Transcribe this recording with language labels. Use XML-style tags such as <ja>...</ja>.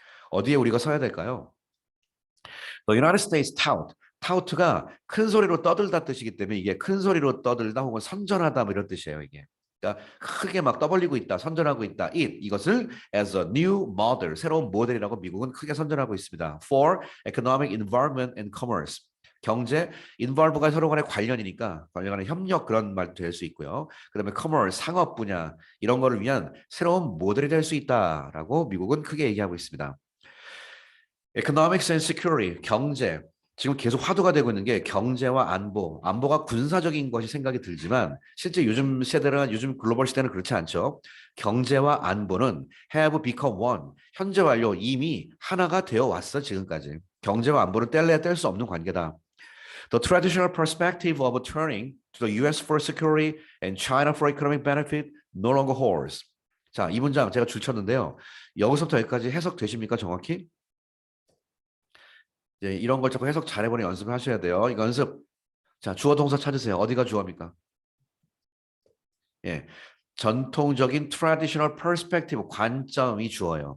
<ko>어디에 우리가 서야 될까요?</ko> <en>The United States tout.</en> <ko>taut가 큰 소리로 떠들다 뜻이기 때문에 이게 큰 소리로 떠들다 혹은 선전하다 뭐 이런 뜻이에요. 이게. 그러니까 크게 막 떠벌리고 있다, 선전하고 있다. 이것을</ko> <en>as a new model,</en> <ko>새로운 모델이라고 미국은 크게 선전하고 있습니다.</ko> <en>For economic environment and commerce.</en> <ko>경제, involve가 서로 간의 관련이니까 관련 간의 협력 그런 말도 될 수 있고요. 그다음에 commerce, 상업 분야 이런 거를 위한 새로운 모델이 될 수 있다라고 미국은 크게 얘기하고 있습니다.</ko> <en>economics and security,</en> <ko>경제. 지금 계속 화두가 되고 있는 게 경제와 안보. 안보가 군사적인 것이 생각이 들지만 실제 요즘 세대는 요즘 글로벌 시대는 그렇지 않죠. 경제와 안보는</ko> <en>have become one.</en> <ko>현재 완료 이미 하나가 되어 왔어 지금까지. 경제와 안보는 뗄래야 뗄 수 없는 관계다.</ko> <en>The traditional perspective of turning to the U.S. for security and China for economic benefit no longer holds.</en> <ko>자, 이 문장 제가 줄쳤는데요. 여기서부터 여기까지 해석되십니까 정확히? 예, 이런 걸 자꾸 해석 잘해보는 연습을 하셔야 돼요. 이거 연습. 자, 주어 동사 찾으세요. 어디가 주어입니까? 예. 전통적인</ko> <en>traditional perspective</en> <ko>관점이 주어요.</ko>